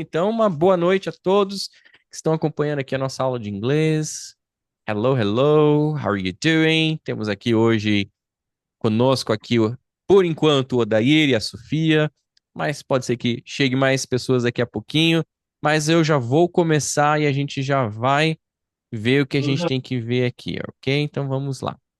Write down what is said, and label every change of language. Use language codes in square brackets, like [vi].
[pt] Então, uma boa noite a todos que estão acompanhando aqui a nossa aula de inglês. [en] Hello, hello, how are you doing? [pt] Temos aqui hoje conosco aqui, por enquanto, o Odair e a Sofia, mas pode ser que chegue mais pessoas daqui a pouquinho. Mas eu já vou começar e a gente já vai ver o que a gente tem que ver aqui, ok? Então vamos lá.